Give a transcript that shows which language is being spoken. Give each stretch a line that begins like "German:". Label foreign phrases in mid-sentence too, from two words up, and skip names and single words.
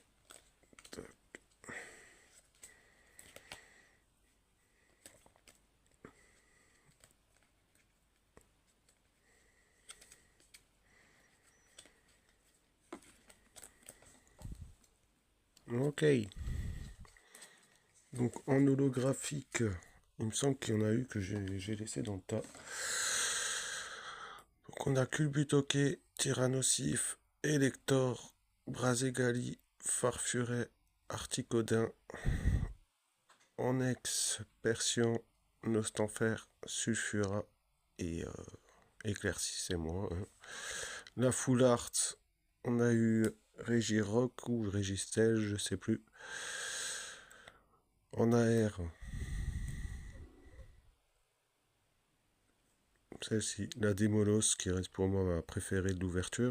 French: Toc. Ok. Donc en holographique, il me semble qu'il y en a eu que j'ai laissé dans le tas. Donc on a Culbutoke, Tyrannosif, Elector, Braségali, Farfuret, Articodin, Onex, Persian, Nostanfer, Sulfura et éclaircissez-moi. Hein. La
English: Full Art,
French: on a eu Régirock ou Régistel, je sais plus. En AR, celle-ci, la Démolos, qui reste pour moi ma préférée de l'ouverture.